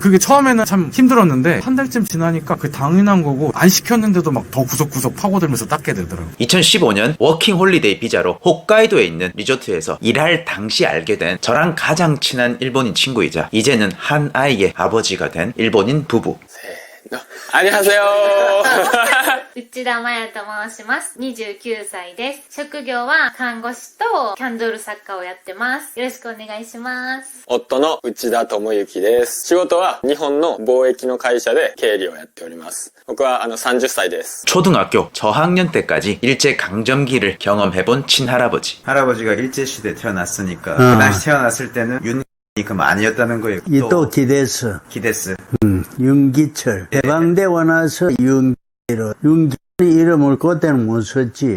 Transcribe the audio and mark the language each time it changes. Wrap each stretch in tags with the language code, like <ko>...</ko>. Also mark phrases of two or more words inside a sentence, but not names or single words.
<ko>그게 처음에는 참 힘들었는데 한 달쯤 지나니까 그게 당연한 거고 안 시켰는데도 막 더 구석구석 파고들면서 닦게 되더라고요. 2015년 워킹 홀리데이 비자로 홋카이도에 있는 리조트에서 일할 당시 알게 된 저랑 가장 친한 일본인 친구이자 이제는 한 아이의 아버지가 된 일본인 부부. 안녕하세요.</ko> <ja>内田真也と申します。29歳です。職業は看護師とキャンドル作家をやってます。よろしくお願いします。夫の内田智之です。仕事は日本の貿易の会社で経理をやっております。僕は30歳です。</ja> <ko>초등학교 저학년 때까지 일제 강점기를 경험해본 친할아버지. 할아버지가 일제시대에 태어났으니까 그 당시 태어났을 때는 그럼 아니었다는 거예요. 또 기대스. 기데스. 윤기철. 해방되고 나서 윤기철 이름을 그때는 못 썼지.</ko>